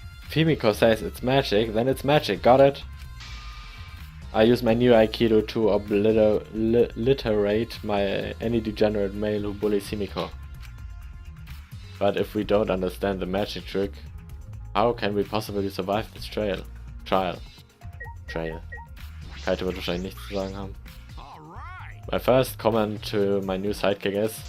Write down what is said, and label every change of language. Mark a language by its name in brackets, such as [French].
[English] If Himiko says it's magic, then it's magic, got it? I use my new Aikido to obliterate any degenerate male who bullies Himiko. But if we don't understand the magic trick, how can we possibly survive this trial? [German] Kaito wird wahrscheinlich nichts zu sagen haben. [English] All right. My first comment to my new sidekick is